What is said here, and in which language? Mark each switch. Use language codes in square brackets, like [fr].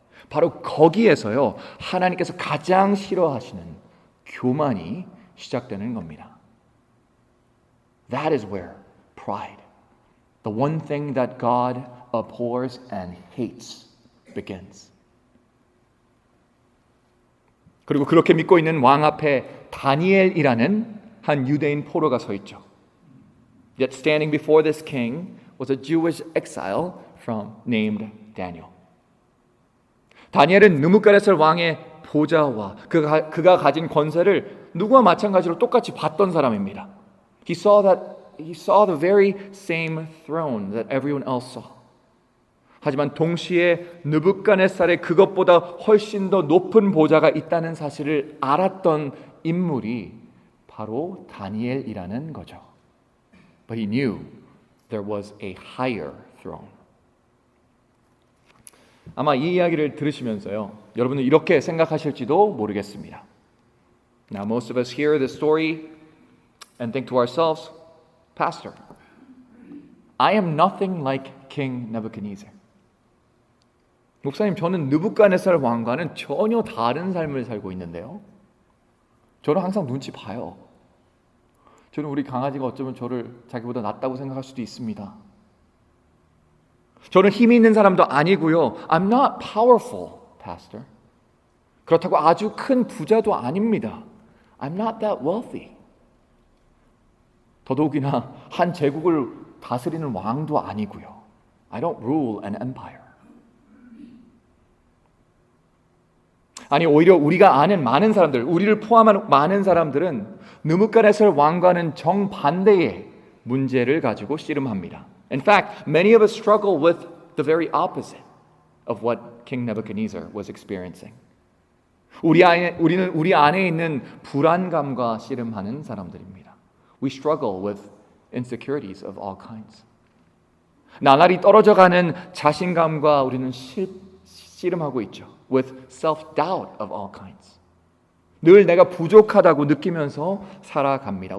[ko] 바로 거기에서요, 하나님께서 가장 싫어하시는 교만이 시작되는 겁니다. [en] That is where pride, the one thing that God abhors and hates, begins. [ko] 그리고 그렇게 믿고 있는 왕 앞에 다니엘이라는 한 유대인 포로가 서 있죠. [en] Yet standing before this king was a Jewish exile named Daniel. [ko] 다니엘은 느부갓네살 왕의 보좌와 그가 가진 권세를 누구와 마찬가지로 똑같이 봤던 사람입니다. [en] He saw the very same throne that everyone else saw. [ko] 하지만 동시에 느부갓네살의 그것보다 훨씬 더 높은 보좌가 있다는 사실을 알았던 인물이 바로 다니엘이라는 거죠. [en] But he knew there was a higher throne. [ko] 아마 이 이야기를 들으시면서요, 여러분은 이렇게 생각하실지도 모르겠습니다. [en] Now most of us hear this story and think to ourselves, Pastor, I am nothing like King Nebuchadnezzar. [ko] 목사님, 저는 느부갓네살 왕과는 전혀 다른 삶을 살고 있는데요. 저는 항상 눈치 봐요. 저는 우리 강아지가 어쩌면 저를 자기보다 낫다고 생각할 수도 있습니다. 저는 힘이 있는 사람도 아니고요. [en] I'm not powerful, pastor. [ko] 그렇다고 아주 큰 부자도 아닙니다. [en] I'm not that wealthy. [ko] 더더욱이나 한 제국을 다스리는 왕도 아니고요. [en] I don't rule an empire. [ko] 아니, 오히려 우리가 아는 많은 사람들, 우리를 포함한 많은 사람들은 느부갓네살 왕과는 정반대의 문제를 가지고 씨름합니다. [en] In fact, many of us struggle with the very opposite of what King Nebuchadnezzar was experiencing. [ko] 우리는 우리 안에 있는 불안감과 씨름하는 사람들입니다. [en] We struggle with insecurities of all kinds. [ko] 나날이 떨어져가는 자신감과 우리는 씨름하고 있죠. [en] With self-doubt of all kinds. [ko] 늘 내가 부족하다고 느끼면서 살아갑니다.